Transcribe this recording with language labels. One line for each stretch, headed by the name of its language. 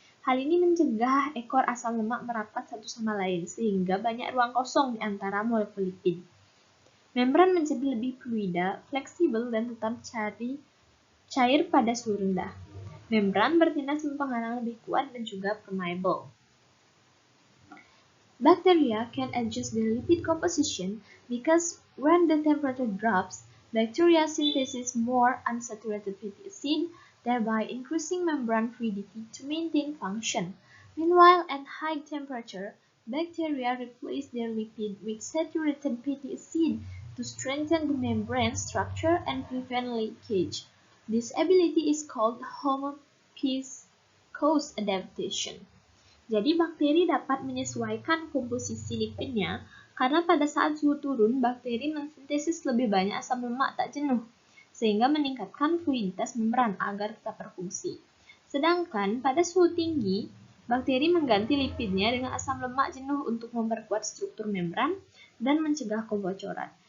Indonesian: Hal ini mencegah ekor asam lemak merapat satu sama lain, sehingga banyak ruang kosong di antara molekul lipid. Membran menjadi lebih fluida, fleksibel, dan tetap cair pada suhu rendah. Membran bertindak sebagai penghalang lebih kuat dan juga permeable.
English: Bacteria can adjust their lipid composition because when the temperature drops, bacteria synthesize more unsaturated fatty acid, thereby increasing membrane fluidity to maintain function. Meanwhile, at high temperature, bacteria replace their lipid with saturated fatty acid to strengthen the membrane structure and prevent leakage. This ability is called homoviscous adaptation.
Indonesian: Jadi bakteri dapat menyesuaikan komposisi lipidnya karena pada saat suhu turun, bakteri mensintesis lebih banyak asam lemak tak jenuh, sehingga meningkatkan fluiditas membran agar tetap berfungsi. Sedangkan pada suhu tinggi, bakteri mengganti lipidnya dengan asam lemak jenuh untuk memperkuat struktur membran dan mencegah kebocoran.